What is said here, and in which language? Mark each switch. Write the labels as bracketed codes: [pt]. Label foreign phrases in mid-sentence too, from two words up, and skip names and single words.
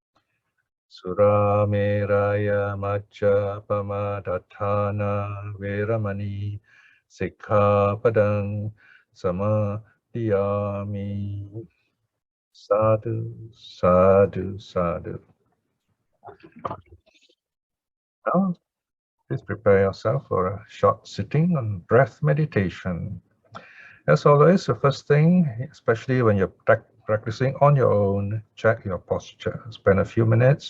[pi] Surameraya maccappamadatthāna veramani sikkhapadang samadhiyami. Sadhu, sadhu, sadhu. [en] Now, please prepare yourself for a short sitting on breath meditation. As always, the first thing, especially when you're practicing on your own, check your posture. Spend a few minutes.